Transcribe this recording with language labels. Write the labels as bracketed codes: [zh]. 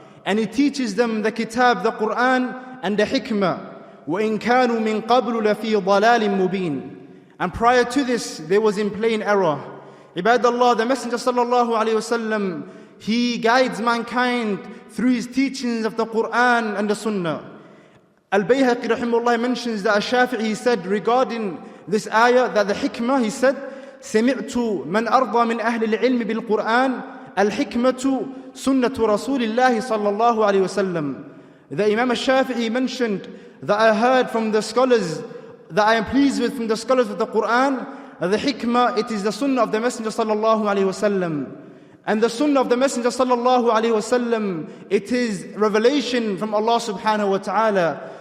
[en] And He teaches them the kitab, the Quran and the hikmah. [ar] وَإِن كَانُوا مِن قَبْلُ لَفِي ضَلَالٍ مُبِينٍ. [en] And prior to this, there was in plain error. Ibadallah, the Messenger sallallahu alayhi wasallam, he guides mankind through his teachings of the Quran and the Sunnah. Al-Bayhaqi rahimahullah mentions that Al-Shafi'i said regarding this ayah, that the hikmah, he said, [ar] سمعت من أرضى من أهل العلم بالقرآن الحكمة سنة رسول الله صلى الله عليه وسلم. [en] The Imam Al-Shafi'i mentioned that I heard from the scholars, that I am pleased with from the scholars of the Quran, the hikmah, it is the sunnah of the Messenger sallallahu alayhi wasallam. And the sunnah of the Messenger sallallahu alayhi wasallam, it is revelation from Allah subhanahu wa ta'ala.